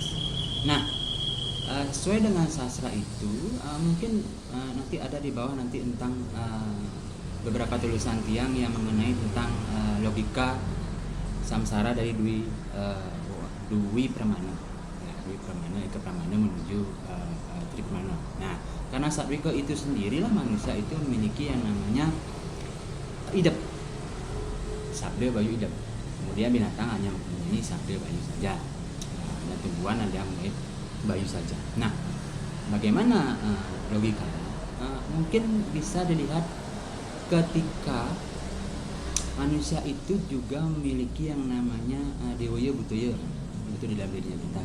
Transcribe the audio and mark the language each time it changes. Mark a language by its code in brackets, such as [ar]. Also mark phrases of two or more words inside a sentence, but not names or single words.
[id] Nah, sesuai dengan sastra itu, mungkin nanti ada di bawah nanti tentang beberapa tulisan tiang yang mengenai tentang logika samsara dari Dwi Pramana. Dwi Pramana, Eka Pramana menuju Tripramana. Nah, karena satwika itu sendirilah manusia itu memiliki yang namanya idep, sabda bayu idep. Kemudian binatang hanya mempunyai sabda bayu saja, dan tumbuhan ada yang mempunyai bayu saja. Nah, bagaimana logikanya? Mungkin bisa dilihat ketika manusia itu juga memiliki yang namanya dewaya butoya, itu di dalam dirinya kita.